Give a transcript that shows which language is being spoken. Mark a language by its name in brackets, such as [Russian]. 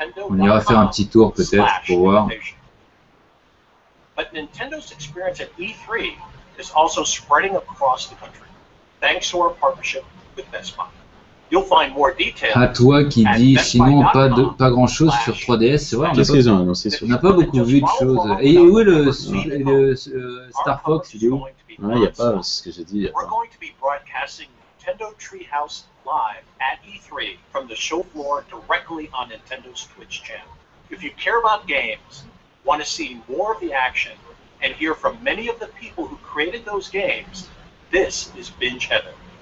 [French] On ira faire un petit tour peut-être pour voir. [English] But Nintendo's experience at E3 is also spreading across the country, thanks to our partnership with Best Buy. You'll find more details. [French] À toi qui dis sinon pas grand chose sur 3DS, c'est vrai. Qu'est-ce qu'ils ont annoncé sur? On n'a pas beaucoup vu de choses. Et où est le Star Fox? Il est où? Ouais, il n'y a pas, c'est ce que j'ai dit. [English] We're going to be broadcasting Nintendo Treehouse live at E3 from the show floor directly on Nintendo's Twitch channel. If you care about games, want to see more of the action, and hear from many of the people who created those games, this is Binge Heaven.